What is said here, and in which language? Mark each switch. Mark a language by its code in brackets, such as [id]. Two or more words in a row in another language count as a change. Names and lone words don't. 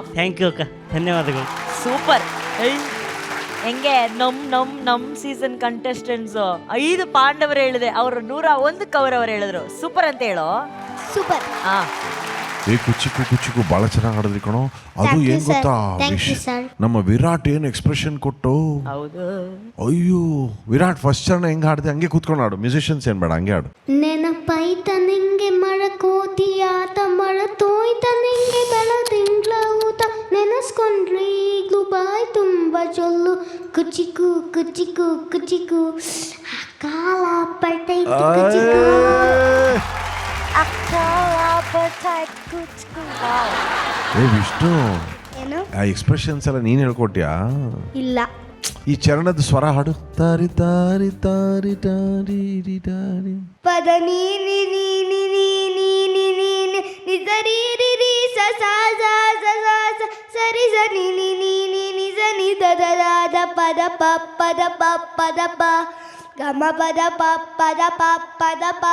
[en] thank you [kn] ಅಕ್ಕ, ಧನ್ಯವಾದಗಳು. ಸೂಪರ್. ಹೆಂಗೆ ನಮ್ [en] season contestants [kn] 5 ಪಾಂಡವರು ಹೇಳಿದೆ, ಅವ್ರು 101 ಕೌರವರು ಹೇಳಿದ್ರು. ಸೂಪರ್ ಅಂತ ಹೇಳೋ. ಸೂಪರ್. ಏ ಕುಚಿಕು ಬಹಳ ಚೆನ್ನಾಗಿ ಆಡಿದ್ರಿ ಕಣೋ. ಅದು [en] Thank you, [kn] ಏನ್ [en] sir. [kn] ಗೊತ್ತಾ, [en] Thank you, sir. [kn] ನಮ್ಮ ವಿರಾಟ್ ಏನ್ ಎಕ್ಸ್ಪ್ರೆಷನ್ ಕೊಟ್ಟು. ಹೌದು. ಅಯ್ಯೋ ವಿರಾಟ್ ಫಸ್ಟ್ ಚರಣ ಹೆಂಗ್ ಹಾಡ್ದೆ ಹಂಗೆ ಕೂತ್ಕೊಂಡು ಆಡು. ಮ್ಯೂಸಿಷಿಯನ್ಸ್ ಏನ್ ಬೇಡ, ಹಂಗೆ ಆಡು. ನೆನಪೈತ ನಿಂಗೆ ಮಳಕೋತಿಯಾತ ಮಳತೋಯ್ತ ನಿಂಗೆ ಬೆಳದಿಂಗ್ಳ ಊತ ನೆನೆಸ್ಕೊಂಡ್ರಿ ಈಗ್ಲೂ ಬಾಯ್ ತುಂಬ ಜೊಲ್ಲು ಕುಚಿಕು ಕುಚಿಕು ಕುಚಿಕು ಕಾಲ ಪಟ್ಟೈತು ಕುಚಿಕು. ಏ ವಿಷ್ಣು, ಏನು ಆ ಎಕ್ಸ್ಪ್ರೆಷನ್ಸ್ ಎಲ್ಲ ನೀನ್ ಹೇಳ್ಕೊಟ್ಯಾ? ಇಲ್ಲ. ಈ ಚರಣದ ಸ್ವರ ಹಾಡು. ತಾರಿ ತಾರಿ ತಾರಿ ತಾರಿ ರಿ ತಾರಿ. ಪದ ನೀನಿ ನೀನಿ ನೀನಿ ನೀನಿ ನಿಜರಿ ರಿ ರಿ ಸ ಸ ಸ ಸ ಸ ಸರಿ ಸ ನೀನಿ ನೀನಿ ನಿಜ ನಿ ದ ದ ದ ದ ಪದ ಪ ಪದ ಪ ಪದ ಪ ಗಮ ಪದ ಪ ಪದ ಪ ಪದ ಪ.